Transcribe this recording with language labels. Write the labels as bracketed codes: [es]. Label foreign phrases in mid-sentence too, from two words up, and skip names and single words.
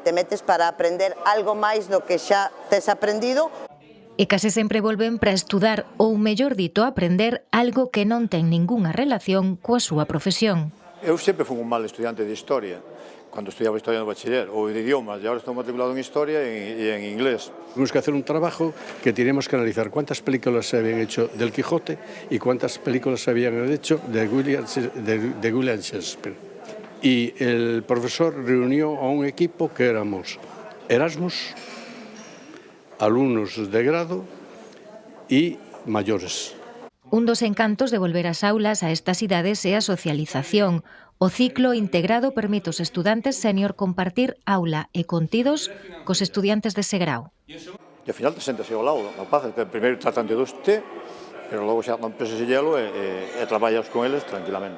[gl] Te metes para aprender algo máis do que xa tes aprendido. E case sempre volven para estudar ou, mellor dito, aprender algo que non ten ningunha relación coa súa profesión. Eu sempre fui un mal estudiante de historia, cando estudiaba historia no bachiller, ou de idiomas, e agora estou matriculado en historia e en inglés. [es] Tenemos que hacer un trabajo que tenemos que analizar cuántas películas se habían hecho del Quijote y cuántas películas se habían hecho de William Shakespeare. Y el profesor reunió a un equipo que éramos Erasmus, alumnos de grado y mayores. [gl] Un dos encantos de volver ás aulas a estas idades é a socialización. O ciclo integrado permite aos estudantes senior compartir aula e contidos cos estudiantes dese grau. E ao final te sentas ao lado, rapaz, primeiro tratan de doste, pero logo xa non pesas hielo e traballas con eles tranquilamente.